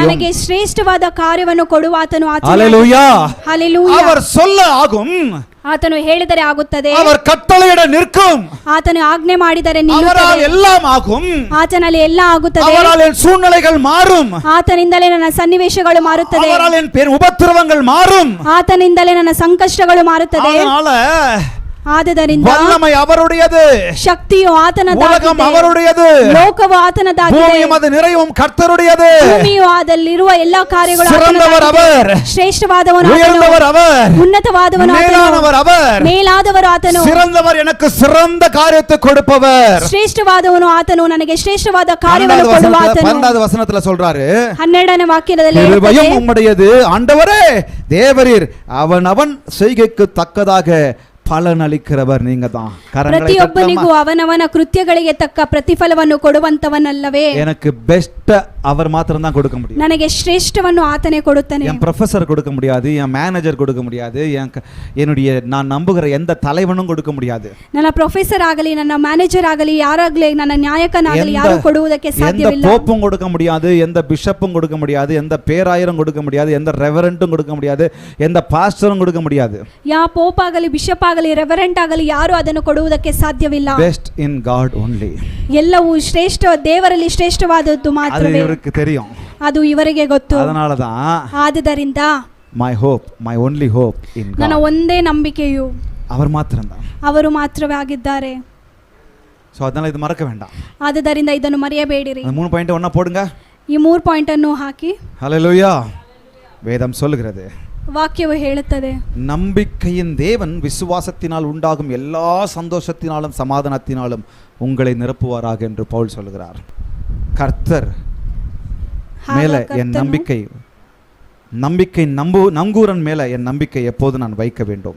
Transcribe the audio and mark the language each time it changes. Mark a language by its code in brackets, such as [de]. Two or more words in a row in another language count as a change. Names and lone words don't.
[kn] ನನಗೆ ಶ್ರೇಷ್ಠವಾದ ಕಾರ್ಯವನ್ನು ಕೊಡುವ ಆತನು. [ta] ஹல்லேலூயா. ஹல்லேலூயா. அவர் சொல்ல ஆகும். [kn] ಆತನು ಹೇಳಿದರೆ ಆಗುತ್ತದೆ. [ta] அவர் கட்டளையிட நிற்கும். [kn] ಆತನು ಆಜ್ಞೆ ಮಾಡಿದರೆ ನಿಲ್ಲುತ್ತದೆ. [ta] அவரால் எல்லாம் ஆகும். [kn] ಆತನಲ್ಲಿ ಎಲ್ಲ ಆಗುತ್ತದೆ. [ta] அவரால் என் சூழ்நிலைகள் மாறும். [kn] ಆತನಿಂದಲೇ ನನ್ನ ಸನ್ನಿವೇಶಗಳು ಮಾರುತ್ತದೆ. [ta] அவரால் என் உபத்திரவங்கள் மாறும். [kn] ಆತನಿಂದಲೇ ನನ್ನ ಸಂಕಷ್ಟಗಳು ಮಾರುತ್ತದೆ. [ta] அதனால [kn] ಆದದರಿಂದ [ta] வல்லமை அவருடையது, [kn] ಶಕ್ತಿಯು ಆತನದಾಗಿದೆ, [ta] உலகம் அவருடையது, [kn] ಲೋಕವು ಆತನದಾಗಿದೆ, [ta] பூமியும் அது நிறைவும் கர்த்தருடையது. [kn] ಭೂಮಿಯು ಅದರಲ್ಲಿರುವ ಎಲ್ಲಾ ಕಾರ್ಯಗಳು [ta] சிறந்தவர் அவர், [kn] ಶ್ರೇಷ್ಠವಾದವನು [ta] உயர்ந்தவர் அவர், [kn] ಉನ್ನತವಾದವನು [ta] மேலானவர் அவர், [kn] ಮೇಲಾದವರು ಆತನು. [ta] சிறந்தவர் எனக்கு சிறந்த காரியத்தை கொடுப்பவர். [kn] ಶ್ರೇಷ್ಠವಾದವನು ಆತನು, ನನಗೆ ಶ್ರೇಷ್ಠವಾದ ಕಾರ್ಯವನ್ನು ಕೊಡುವ ಆತನು. [ta] 12வது வசனத்துல சொல்றாரு, [kn] 12ನೇ ವಾಕ್ಯದಲ್ಲಿ [ta] கிருபையும் உம்முடையது ஆண்டவரே தேவரீர் அவன் செய்கைக்கு தக்கதாக பலன் அளிக்கிறவர் நீங்க தான். [kn] ಪ್ರತಿಯೊಬ್ಬನಿಗೂ ಅವನವನ ಕೃತ್ಯಗಳಿಗೆ ತಕ್ಕ ಪ್ರತಿಫಲವನ್ನು ಕೊಡುವಂತವನಲ್ಲವೇ? [ta] எனக்கு பெஸ்ட் அவர் மாத்திரம் தான் கொடுக்க முடியும். [kn] ನನಗೆ ಶ್ರೇಷ್ಠವನ್ನು ಆತನೇ ಕೊಡುತ್ತಾನೆ. [ta] என் ப்ரொஃபசர் கொடுக்க முடியாது, என் மேனேஜர் கொடுக்க முடியாது, என்னுடைய நான் நம்புகிற எந்த தலைவனும் கொடுக்க முடியாது. [kn] ನನ್ನ ಪ್ರೊಫೆಸರ್ ಆಗಲಿ, ನನ್ನ ಮ್ಯಾನೇಜರ್ ಆಗಲಿ, ಯಾರಾಗಲಿ, ನನ್ನ ನ್ಯಾಯಕನಾಗಲಿ ಯಾರು ಕೊಡುವುದಕ್ಕೆ ಸಾಧ್ಯವಿಲ್ಲ. [ta] எந்த போப்பும் கொடுக்க முடியாது, எந்த பிஷப்பும் கொடுக்க முடியாது, எந்த பேராயரும் கொடுக்க முடியாது, எந்த ரெவரண்டும் கொடுக்க முடியாது, எந்த பாஸ்டரும் கொடுக்க முடியாது. [kn] ಯಾವ ಪೋಪ್ ಆಗಲಿ, ಬಿಷಪ್ ಆಗಲಿ, ರೆವರೆಂಟ್ ಆಗಲಿ ಯಾರು ಅದನ್ನು ಕೊಡುವುದಕ್ಕೆ ಸಾಧ್ಯವಿಲ್ಲ. [en] best in God only. [kn] ಎಲ್ಲವೂ ಶ್ರೇಷ್ಠ ದೇವರಲ್ಲಿ ಶ್ರೇಷ್ಠವಾದದ್ದು ಮಾತ್ರವೇ. [ta] அவருக்கு தெரியும், [kn] ಅದು ಇವರಿಗೆ ಗೊತ್ತು. [ta] அதனால தான் [kn] ಆದದರಿಂದ [en] my hope, my only hope in God. [kn] ನನ್ನ ಒಂದೇ ನಂಬಿಕೆಯು [ta] அவர் மாத்திரம்தான், [kn] ಅವರು ಮಾತ್ರವೇ ಆಗಿದ್ದಾರೆ. [ta] சோ அதனால இது மறக்க வேண்டாம். [kn] ಆದದರಿಂದ ಇದನ್ನು ಮರೆಯಬೇಡಿರಿ. [ta] அந்த 3 பாயிண்ட் ஒண்ணா போடுங்க. [kn] ಈ 3 ಪಾಯಿಂಟ್ ಅನ್ನು ಹಾಕಿ. [ta] ஹல்லேலூயா. வேதம் சொல்லுகிறது, [kn] ವಾಕ್ಯವು ಹೇಳುತ್ತದೆ, [ta] நம்பிக்கையின் தேவன் விசுவாசத்தினால் உண்டாகும் எல்லா சந்தோஷத்தினாலும் சமாதானத்தினாலும் உங்களை நிரப்புவாராக என்று பவுல் சொல்லுகிறார். கர்த்தர் மேல என் நம்பிக்கை நங்கூரன் மேல என் நம்பிக்கை எப்போது நான் வைக்க வேண்டும்.